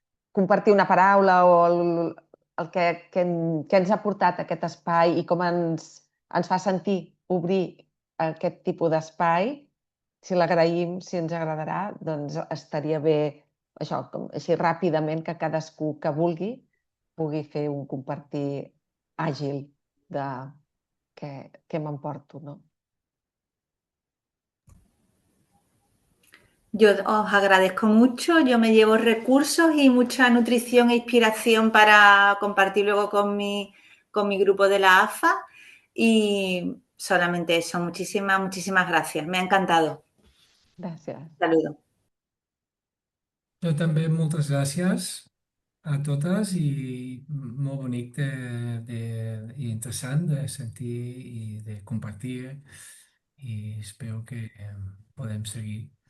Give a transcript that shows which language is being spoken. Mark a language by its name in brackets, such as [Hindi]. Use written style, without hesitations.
[Catalan] compartir una paraula o el que ens ha portat aquest espai i com ens fa sentir obrir aquest tipus d'espai, si l'agraïm, si ens agradarà, doncs estaria bé això, així ràpidament, que cadascú que vulgui pugui fer un compartir àgil de què m'emporto, no? [Spanish] Yo os agradezco mucho, yo me llevo recursos y mucha nutrición e inspiración para compartir luego con mi grupo de la AFA y solamente eso, muchísimas gracias, me ha encantado. [Catalan] Gràcies. [Spanish] Saludo. [Catalan] Jo també moltes gràcies a totes i molt bonic i interessant de sentir i de compartir i espero que podem seguir.